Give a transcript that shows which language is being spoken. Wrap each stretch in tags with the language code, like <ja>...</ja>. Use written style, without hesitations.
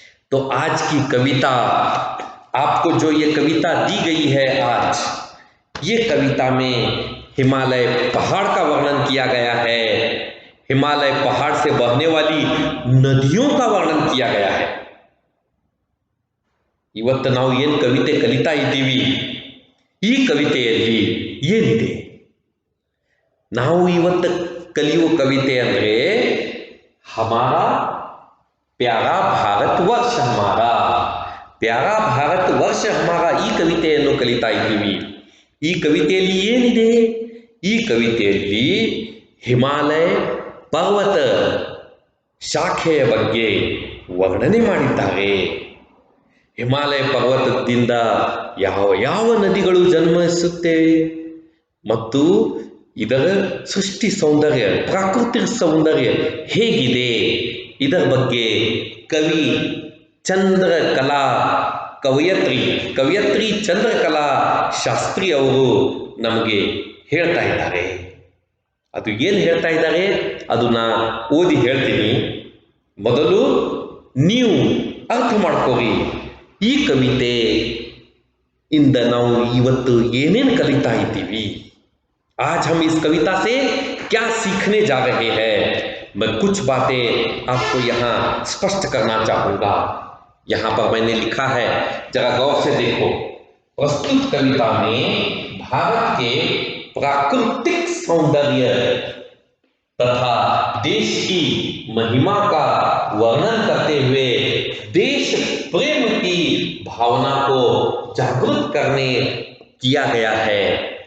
<hi>तो आज की कविता, आपको जो ये कविता दी गई है आज, ये कविता में हिमालय पहाड़ का वर्णन किया गया है। हिमालय पहाड़ से बहने वाली नदियों का वर्णन किया गया है।</hi> <kn>ಇವತ್ತು ನಾವು ಏನು ಕವಿತೆ ಕಲಿತಾ ಇದ್ದೀವಿ, ಈ ಕವಿತೆಯಲ್ಲಿ ಏನಿದೆ? ನಾವು ಇವತ್ತು ಕಲಿಯುವ ಕವಿತೆ ಅಂದರೆ</kn> <hi>हमारा प्यारा भारत वर्ष हमारा,</hi> <kn>प्यारा भारत वर्ष हमारा, ಈ ಕವಿತೆಯನ್ನು ಕಲಿತಾ ಇದ್ದೀವಿ। ಈ ಕವಿತೆಯಲ್ಲಿ ಏನಿದೆ? ಈ ಕವಿತೆಯಲ್ಲಿ ಹಿಮಾಲಯ ಪರ್ವತ ಶಾಖೆಯ ಬಗ್ಗೆ ವರ್ಣನೆ ಮಾಡಿದ್ದಾರೆ। ಹಿಮಾಲಯ ಪರ್ವತದಿಂದ ಯಾವ ಯಾವ ನದಿಗಳು ಜನ್ಮಿಸುತ್ತವೆ ಮತ್ತು ಇದರ ಸೃಷ್ಟಿ ಸೌಂದರ್ಯ, ಪ್ರಾಕೃತಿಕ ಸೌಂದರ್ಯ ಹೇಗಿದೆ, ಇದರ ಬಗ್ಗೆ ಕವಿ ಚಂದ್ರಕಲಾ ಕವಯತ್ರಿ ಚಂದ್ರಕಲಾ ಶಾಸ್ತ್ರಿ ಅವರು ನಮಗೆ ಹೇಳ್ತಾ ಇದ್ದಾರೆ. ಅದು ಏನು ಹೇಳ್ತಾ ಇದ್ದಾರೆ ಅದನ್ನ ಓದಿ ಹೇಳ್ತೀನಿ. ಮೊದಲು ನೀವು ಅರ್ಥ ಮಾಡ್ಕೋರಿ ಈ ಕವಿತೆ ಇಂದ ನಾವು ಇವತ್ತು ಏನೇನು ಕಲಿತಾ ಇದ್ದೀವಿ.</kn> <hi>आज हम इस कविता से क्या सीखने जा रहे हैं, मैं कुछ बातें आपको यहाँ स्पष्ट करना चाहूँगा. यहाँ पर मैंने लिखा है, जरा गौर से देखो. प्रस्तुत कविता में भारत के प्राकृतिक सौंदर्य तथा देश की महिमा का वर्णन करते हुए देश प्रेम की भावना को जागृत करने किया गया है.</hi>